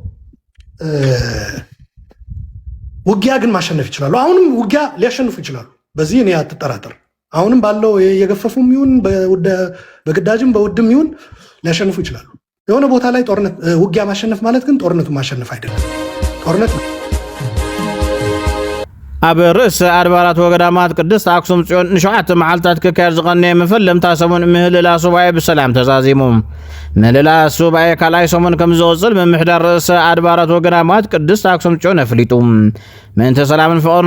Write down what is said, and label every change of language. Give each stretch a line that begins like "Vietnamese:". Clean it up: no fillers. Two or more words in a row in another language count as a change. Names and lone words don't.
Amharic: ውጊያ ግን ማሸነፍ ይችላሉ። አሁንም ውጊያ ሊያሸንፉ ይችላሉ። በዚህ እኔ አትጠራጠር። አሁንም ባለው የገፈፉም ይሁን በግዳጅም በውድም ይሁን ሊያሸንፉ ይችላሉ። የሆነ ቦታ ላይ ጦርነት ውጊያ ማሸነፍ ማለት ግን ጦርነቱን ማሸነፍ አይደለም። ጦርነት
Tigrinya: ኣብ ርእስ ኣድባራት ወገዳማት ቅድስት ኣክሱም ጽዮን ንሸውዓተ መዓልታት ክካየድ ዝቐነየ መፈለምታ ሰሙን ምህልላ ሱባኤ ብሰላም ተዛዚሙ። ምህልላ ሱባኤ ካልኣይ ሰሙን ከም ዝቕፅል ምምሕዳር ርእሰ ኣድባራት ወገዳማት ቅድስት ኣክሱም ጽዮን ኣፍሊጡ። ምእንተ ሰላምን ፍቕርን